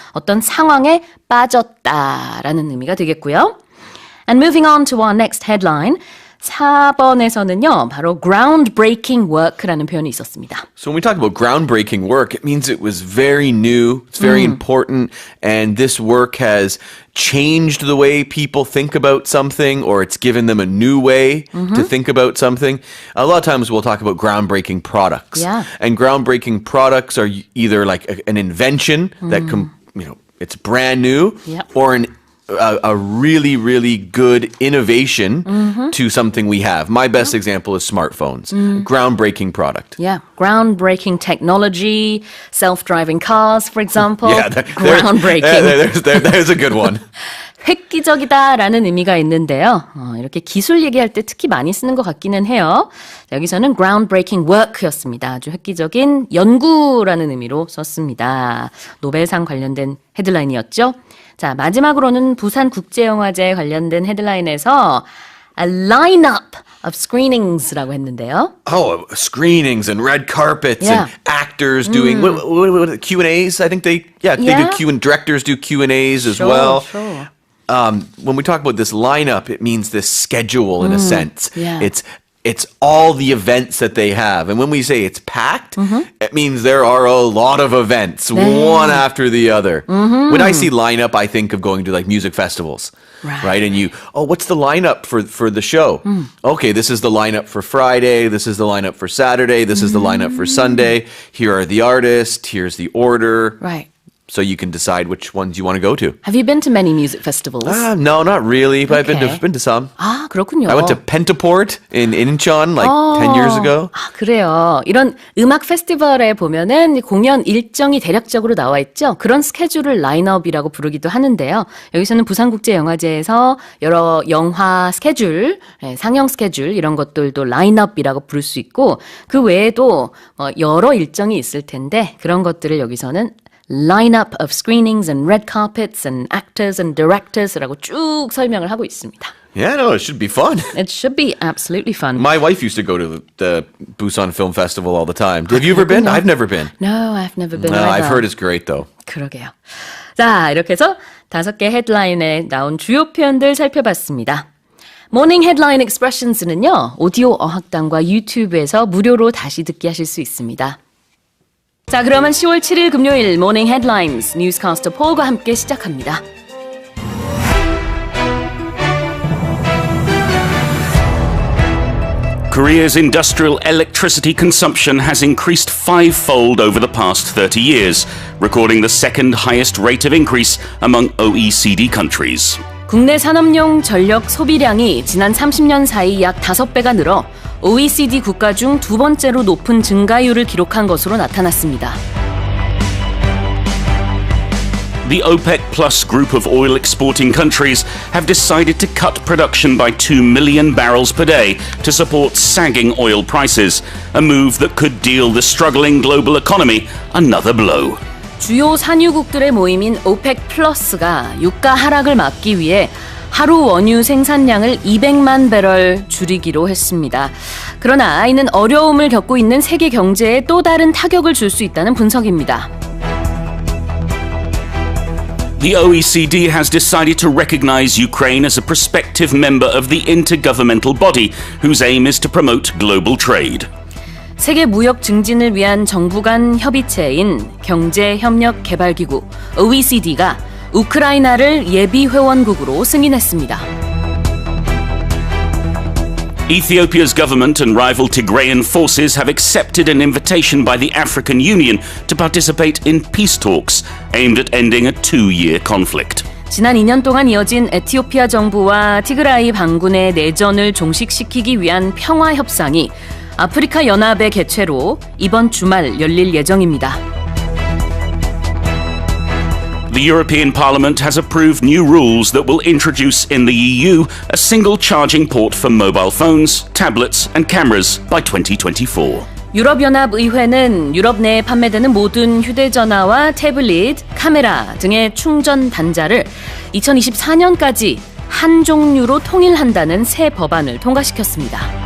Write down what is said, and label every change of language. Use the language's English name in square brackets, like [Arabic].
[Korean] 어떤 상황에 빠졌다라는 의미가 되겠고요. [English] And moving on to our next headline. [Korean] 4번에서는요, 바로 [English] groundbreaking work [Korean] 라는 표현이 있었습니다. [English] So when we talk about groundbreaking work, it means it was very new, it's very important, and this work has changed the way people think about something, or it's given them a new way to think about something. A lot of times we'll talk about groundbreaking products. Yeah. And groundbreaking products are either like an invention that it's brand new, Yep. or a really, really good innovation to something we have. My best example is smartphones. Groundbreaking product. Yeah, groundbreaking technology, self-driving cars, for example. Yeah, groundbreaking. there's a good one. [Korean] 획기적이다라는 의미가 있는데요. 이렇게 기술 얘기할 때 특히 많이 쓰는 것 같기는 해요. 여기서는 [English] groundbreaking work [Korean] 였습니다. 아주 획기적인 연구라는 의미로 썼습니다. 노벨상 관련된 헤드라인이었죠. 자, 마지막으로는 부산국제영화제 관련된 헤드라인에서 [English] a lineup of screenings [Korean] 라고 했는데요. [English] Oh, screenings and red carpets Yeah. and actors doing what Q&As. I think they Yeah. do directors do Q&As as Sure, well. sure. When we talk about this lineup, it means this schedule in a sense. Yeah. It's all the events that they have. And when we say it's packed, it means there are a lot of events, one after the other. When I see lineup, I think of going to like music festivals. Right? And what's the lineup for the show? Okay, this is the lineup for Friday. This is the lineup for Saturday. This is the lineup for Sunday. Here are the artists. Here's the order. Right. So you can decide which ones you want to go to. Have you been to many music festivals? No, not really, but Okay. I've been to some. [Korean] 아, 그렇군요. [English] I went to Pentaport in Incheon like 10 years ago. [Korean] 아, 그래요. 이런 음악 페스티벌에 보면은 공연 일정이 대략적으로 나와 있죠. 그런 스케줄을 라인업이라고 부르기도 하는데요. 여기서는 부산국제영화제에서 여러 영화 스케줄, 상영 스케줄 이런 것들도 라인업이라고 부를 수 있고 그 외에도 여러 일정이 있을 텐데 그런 것들을 여기서는 [English] lineup of screenings and red carpets and actors and directors [Korean] 라고 쭉 설명을 하고 있습니다. [English] Yeah, no, it should be fun. It should be absolutely fun. My wife used to go to the Busan Film Festival all the time. Have you ever been? I've never been. No, I've never been. No, either. I've heard it's great though. [Korean] 그러게요. 자, 이렇게 해서 5개 헤드라인에 나온 주요 표현들 살펴봤습니다. 모닝 헤드라인 익스프레션스는요. 오디오 어학당과 유튜브에서 무료로 다시 듣기 하실 수 있습니다. 자, 그러면 10월 7일 금요일 모닝 헤드라인스 뉴스캐스터 폴과 함께 시작합니다. [English] Korea's industrial electricity consumption has increased fivefold over the past 30 years, recording the second highest rate of increase among OECD countries. [Korean] 국내 산업용 전력 소비량이 지난 30년 사이 약 5배가 늘어 OECD 국가 중 두 번째로 높은 증가율을 기록한 것으로 나타났습니다. [English] The OPEC Plus group of oil exporting countries have decided to cut production by 2 million barrels per day to support sagging oil prices, a move that could deal the struggling global economy another blow. [Korean] 주요 산유국들의 모임인 오펙 플러스가 유가 하락을 막기 위해 하루 원유 생산량을 200만 배럴 줄이기로 했습니다. 그러나 이는 어려움을 겪고 있는 세계 경제에 또 다른 타격을 줄 수 있다는 분석입니다. [English] The OECD has decided to recognize Ukraine as a prospective member of the intergovernmental body, whose aim is to promote global trade. [Korean] 세계 무역 증진을 위한 정부 간 협의체인 경제협력개발기구 OECD가 우크라이나를 예비 회원국으로 승인했습니다. [English] Ethiopia's government and rival Tigrayan forces have accepted an invitation by the African Union to participate in peace talks aimed at ending a 2-year conflict. [Korean] 지난 2년 동안 이어진 에티오피아 정부와 티그라이 반군의 내전을 종식시키기 위한 평화 협상이 아프리카 연합의 개최로 이번 주말 열릴 예정입니다. [English] The European Parliament has approved new rules that will introduce in the EU a single charging port for mobile phones, tablets and cameras by 2024. [Korean] 유럽연합의회는 유럽 내에 판매되는 모든 휴대전화와 태블릿, 카메라 등의 충전 단자를 2024년까지 한 종류로 통일한다는 새 법안을 통과시켰습니다.